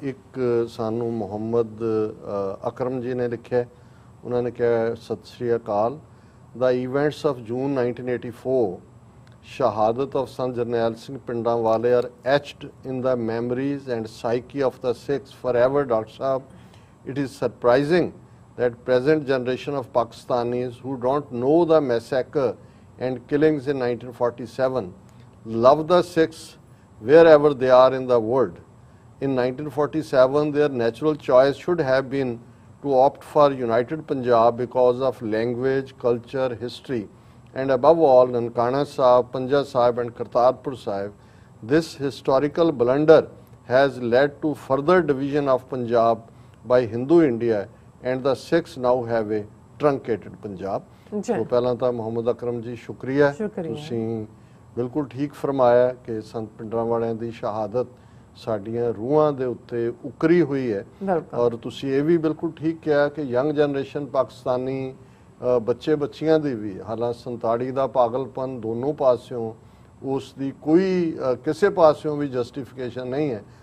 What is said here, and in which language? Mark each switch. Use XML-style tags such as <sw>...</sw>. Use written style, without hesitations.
<pa>ਇੱਕ ਸਾਨੂੰ ਮੁਹੰਮਦ ਅਕਰਮ ਜੀ ਨੇ ਲਿਖਿਆ, ਉਹਨਾਂ ਨੇ ਕਿਹਾ ਸਤਿ ਸ਼੍ਰੀ ਅਕਾਲ।</pa> <en>The events of June 1984 ਸ਼ਹਾਦਤ of Sant Jarnail Singh Bhindranwale are etched in the memories and psyche of the Sikhs forever. Doctor ਸਾਹਿਬ, it is surprising that present generation of Pakistanis who don't know the massacre and killings in 1947 love the Sikhs wherever they are in the world. In 1947 their natural choice should have been to opt for United Punjab because of language, culture, history, and above all Nankana Sahib, Panja Sahib and Kartarpur Sahib. This historical blunder has led to further division of Punjab by Hindu India and the Sikhs now have a truncated Punjab.</en> <pa>तो ਪਹਿਲਾਂ ਤਾਂ ਮੁਹੰਮਦ ਅਕਰਮ ਜੀ ਸ਼ੁਕਰੀਆ, ਤੁਸੀਂ ਬਿਲਕੁਲ ਠੀਕ ਫਰਮਾਇਆ ਕਿ ਸੰਤ ਪਿੰਡਰਾਂ ਵਾਲਿਆਂ ਦੀ ਸ਼ਹਾਦਤ ਸਾਡੀਆਂ ਰੂਹਾਂ ਦੇ ਉੱਤੇ ਉਕਰੀ ਹੋਈ ਹੈ, ਔਰ ਤੁਸੀਂ ਇਹ ਵੀ ਬਿਲਕੁਲ ਠੀਕ ਕਿਹਾ ਕਿ ਯੰਗ ਜਨਰੇਸ਼ਨ ਪਾਕਿਸਤਾਨੀ ਬੱਚੇ ਬੱਚੀਆਂ ਦੀ ਵੀ ਹਾਲਾਂਕਿ 47 ਦਾ ਪਾਗਲਪਨ ਦੋਨੋਂ ਪਾਸਿਓਂ ਉਸ ਦੀ ਕੋਈ ਕਿਸੇ ਪਾਸਿਓਂ ਵੀ ਜਸਟੀਫਿਕੇਸ਼ਨ ਨਹੀਂ ਹੈ।</pa>